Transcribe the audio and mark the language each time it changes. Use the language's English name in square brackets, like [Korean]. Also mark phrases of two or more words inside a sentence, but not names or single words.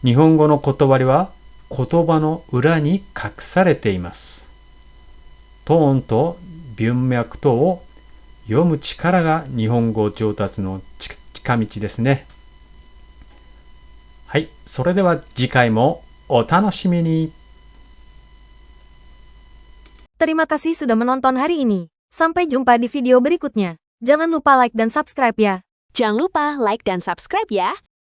[Japanese] 日本語の断りは言葉の裏に隠されています。トーンと文脈等を読む力が日本語上達の近道ですね。はい、それでは次回もお楽しみに。 [Indonesian] Terima kasih sudah menonton hari ini. Sampai jumpa di video berikutnya. Jangan lupa like dan subscribe ya. Jangan lupa like dan subscribe ya.